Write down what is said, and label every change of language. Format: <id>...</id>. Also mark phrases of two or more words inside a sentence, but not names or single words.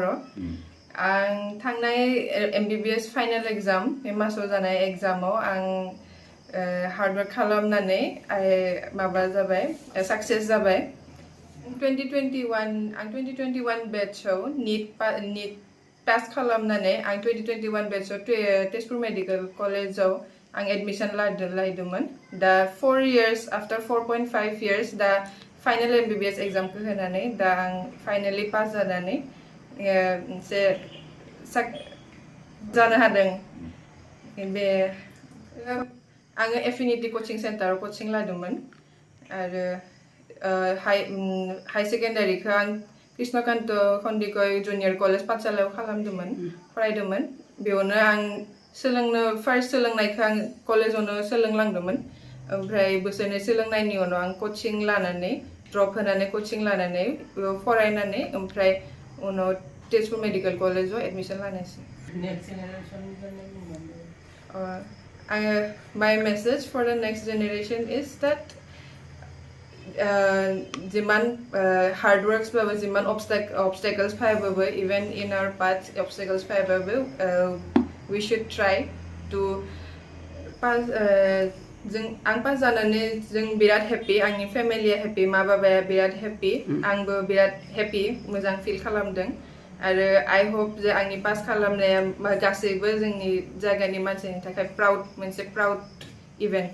<brx>आं थांनाय MBBS</brx> <en>final exam</en> <brx>बे मासाव जानाय एग्जामाव आं हार्डवर्क खालामनानै माबा जाबाय, साक्सेस जाबाय। 2021 बेचआव नीट पास खालामनानै आं 2021 बेचआव तेजपुर मेडिकेल कलेजाव आं एडमिशन लादोंमोन। दा</brx> <en>4 years after 4.5 years</en> <brx>दा फाइनाल MBBS एग्जामखौ होनानै दा आं फाइनाली पास जानानै मोनसे जानो हादों। बे आङो एफिनिटी कचिं सेन्टाराव कचिं लादोंमोन आरो</brx> <en>high secondary</en> <brx>आं कृष्णकान्त खन्दिकय जुनियर कलेज पाठशालायाव फरायदोंमोन। बेयावनो आं फार्स्ट सोलोंनायखौ आं कलेजावनो सोलोंलांदोंमोन। ओमफ्राय बोसोरनै सोलोंनायनि उनाव आं कचिं लानानै ड्रप होनानै कचिं लानानै फरायनानै ओमफ्राय उनाव तेजपुर मेडिकेल कलेजाव एडमिशन लानायसै।</brx> <en>My message for the next generation is that जिमान hard works</en> <brx>बाबो जिमान</brx> <en>obstacles फायबाबो even in our path obstacles फायबाबो we should try to pass।</en> <brx>आं पास जानानै जों बिराद हेपि, आंनि फेमिलिया हेपि, मा बाबाया बिराद हेपि, आंबो बिराद हेपि, मोजां फिल खालामदों आरो</brx> <en>I hope</en> <brx>जे आंनि पास खालामनाया गासैबो जोंनि जायगानि मानसिनि थाखाय मोनसे</brx> <en>proud event.</en>